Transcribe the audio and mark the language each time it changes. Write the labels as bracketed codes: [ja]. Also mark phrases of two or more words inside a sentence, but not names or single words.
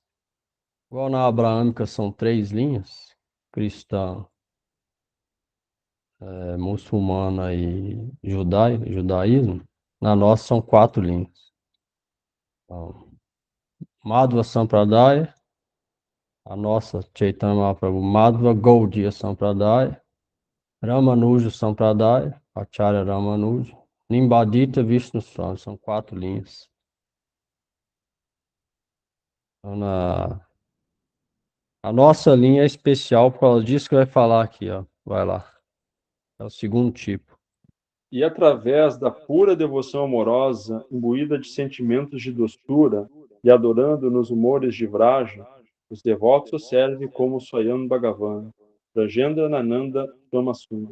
[pt] Igual na abraâmica são 3 linhas, cristã, muçulmana e judaísmo. Na nossa são 4 linhas. Então, Madhva Sampradaya, a nossa Chaitanya Mahaprabhu, Madhva Gaudiya Sampradaya, Ramanuja Sampradaya, Acharya Ramanuja, Nimbadita Vishnu Swami, são 4 linhas. Então, a nossa linha é especial por causa disso que vai falar aqui, ó. Vai lá. É o segundo tipo. E através da pura devoção amorosa, imbuída de sentimentos de doçura e adorando nos humores de Vraja, os devotos o servem como Swayam Bhagavan, Rajendra Nananda Swamasundar.